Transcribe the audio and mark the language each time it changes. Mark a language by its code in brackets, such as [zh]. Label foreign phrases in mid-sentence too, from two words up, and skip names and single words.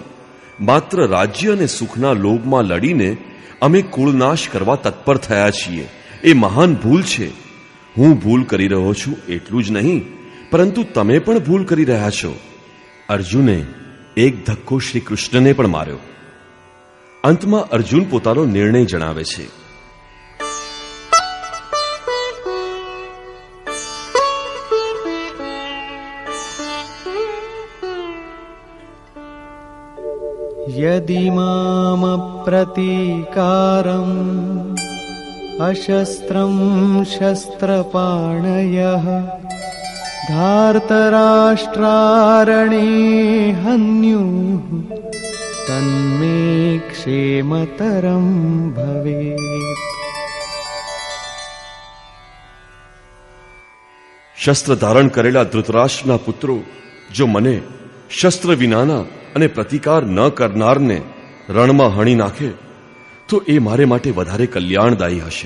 [gu] માત્ર રાજ્ય અને સુખના લોભમાં લડીને અમે કુળનાશ કરવા તત્પર થયા છીએ. એ મહાન ભૂલ છે. હું ભૂલ કરી રહ્યો છું એટલું જ નહીં, પરંતુ તમે પણ ભૂલ કરી રહ્યા છો. અર્જુને એક ધક્કો શ્રી કૃષ્ણને પણ માર્યો. અંતમાં અર્જુન પોતાનો નિર્ણય જણાવે છે. [sa] यदि मामप्रतीकारम् अशस्त्रं शस्त्रपाणयः धार्तराष्ट्रारणे हन्युः तन्मे क्षेमतरं भवेत्. [gu] શસ્ત્ર ધારણ કરેલા ધૃતરાષ્ટ્રના પુત્રો જો મને શસ્ત્ર વિનાના અને પ્રતિકાર ન કરનારને રણમાં હણી નાખે તો એ મારે માટે વધારે કલ્યાણદાયી હશે.